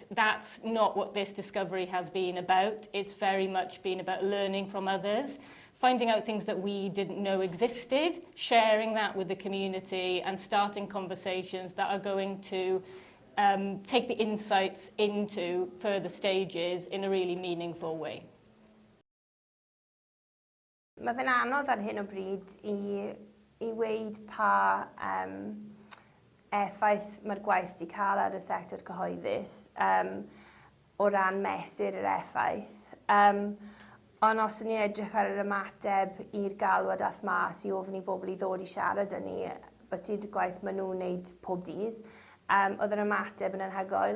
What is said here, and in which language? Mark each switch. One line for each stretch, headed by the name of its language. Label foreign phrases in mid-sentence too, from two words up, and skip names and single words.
English: That's not what this discovery has been about. It's very much been about learning from others, finding out things that we didn't know existed, sharing that with the community and starting conversations that are going to take the insights into further stages in a really meaningful way.
Welsh: Mae fe'n anodd ar hyn o bryd i weid pa effaith mae'r gwaith wedi cael ar y sector cyhoeddus o ran mesur yr effaith. Ond os ni'n edrych ar yr ymateb i'r galwad ath mas i ofyn i bobl i ddod i siarad â ni, beth yw'r gwaith maen nhw'n wneud pob dydd, oedd yr ymateb yn anhygoel.